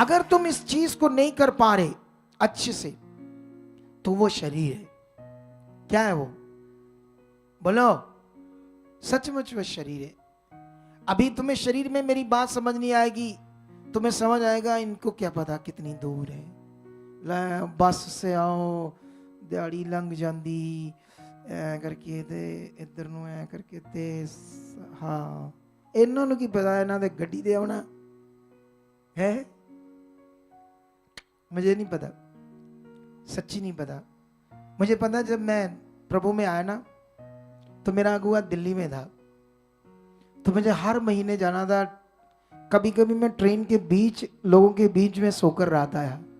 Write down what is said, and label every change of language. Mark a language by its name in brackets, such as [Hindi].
[Hindi] अगर तुम इस चीज को नहीं कर पा रहे अच्छे से, तो वो शरीर है। क्या है वो? बोलो, सचमुच वो शरीर है। अभी तुम्हें शरीर में मेरी बात समझ नहीं आएगी, तुम्हें समझ आएगा इनको क्या पता कितनी दूर है, बस से आओ, [Punjabi] दिहाड़ी लंघ जाती, ਐ ਕਰਕੇ ਤੇ ਇੱਧਰ ਨੂੰ ਐ ਕਰਕੇ ਤੇ ਹਾਂ ਇਹਨਾਂ ਨੂੰ ਕੀ ਪਤਾ ਇਹਨਾਂ ਦੇ ਗੱਡੀ ਤੇ ਆਉਣਾ है। [Hindi] मुझे नहीं पता, सच्ची नहीं पता। मुझे पता जब मैं प्रभु में आया ना तो मेरा अगुआ दिल्ली में था, तो मुझे हर महीने जाना था। कभी कभी मैं ट्रेन के बीच लोगों के बीच में सोकर रात आया।